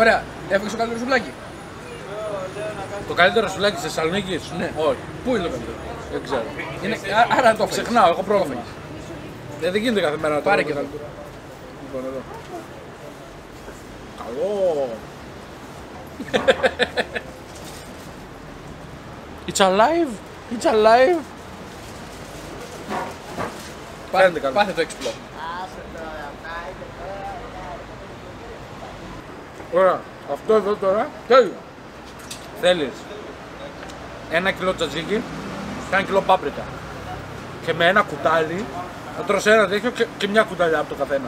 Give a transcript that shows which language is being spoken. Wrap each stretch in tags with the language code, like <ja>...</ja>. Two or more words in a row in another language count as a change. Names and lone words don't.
<el>Ωραία, έφαγες το καλύτερο σουβλάκι? Το καλύτερο σουβλάκι της Θεσσαλονίκης? Ναι. Όχι. Πού είναι το καλύτερο? Δεν ξέρω. Είναι... Άρα το έφαγες. Ξεχνάω, έχω πρόβλημα. Δεν γίνεται κάθε μέρα να το Πάρε λέω. και το. Λοιπόν, εδώ. Καλό.</el> <en>It's alive. It's alive.</en> <el>Φαίνεται καλό. Πάθε το explore. Ωραία. Αυτό εδώ τώρα. Τέλειο. Θέλεις. 1 κιλό τζατζίκι και 1 κιλό πάπρικα. Και με ένα κουτάλι θα τρως ένα τέτοιο και μια κουταλιά από το καθένα.</el>